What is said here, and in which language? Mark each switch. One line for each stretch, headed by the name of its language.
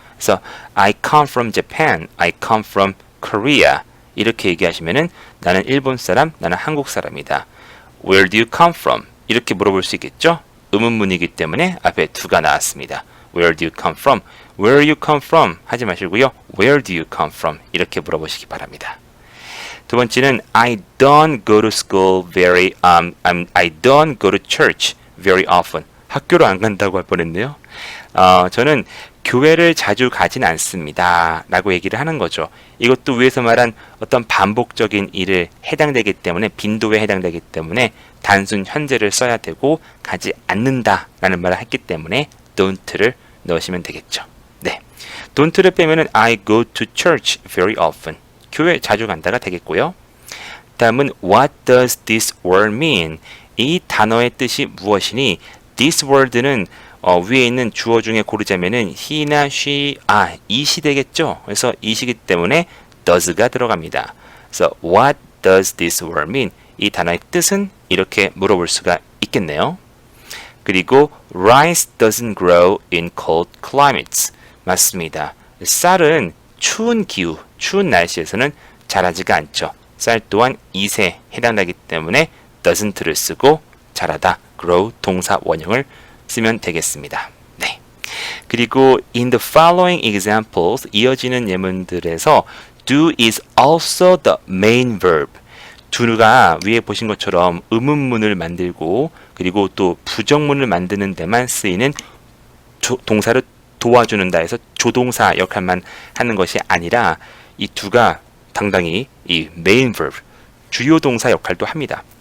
Korean: 그래서
English: I come from Japan, I come from Korea
Korean: 이렇게 얘기하시면은 나는 일본 사람, 나는 한국 사람이다.
English: Where do you come from?
Korean: 이렇게 물어볼 수 있겠죠? 의문문이기 때문에 앞에 do가 나왔습니다.
English: Where do you come from? Where you come from?
Korean: 하지 마시고요.
English: Where do you come from?
Korean: 이렇게 물어보시기 바랍니다. 두 번째는
English: I don't go to school very I don't go to church very often.
Korean: 학교로 안 간다고 할 뻔했네요. 저는 교회를 자주 가진 않습니다. 라고 얘기를 하는 거죠. 이것도 위에서 말한 어떤 반복적인 일에 해당되기 때문에 빈도에 해당되기 때문에 단순 현재를 써야 되고 가지 않는다 라는 말을 했기 때문에 don't를 넣으시면 되겠죠. 네, don't를 빼면은
English: I go to church very often.
Korean: 교회 자주 간다가 되겠고요. 다음은
English: What does this word mean?
Korean: 이 단어의 뜻이 무엇이니? This word는 위에 있는 주어 중에 고르자면은 he나 she, it이 되겠죠. 그래서 it이기 때문에 does가 들어갑니다.
English: 그래서 What does this word mean?
Korean: 이 단어의 뜻은 이렇게 물어볼 수가 있겠네요.
English: 그리고 rice doesn't grow in cold climates.
Korean: 맞습니다. 쌀은 추운 기후, 추운 날씨에서는 자라지가 않죠. 쌀 또한 it에 해당하기 때문에 doesn't를 쓰고 자라다, grow 동사 원형을 쓰면 되겠습니다. 네.
English: 그리고 in the following examples
Korean: 이어지는 예문들에서
English: do is also the main verb.
Korean: do가 위에 보신 것처럼 의문문을 만들고 그리고 또 부정문을 만드는 데만 쓰이는 동사를 도와주는다 해서 조동사 역할만 하는 것이 아니라 이 do가 당당히 이 main verb, 주요 동사 역할도 합니다.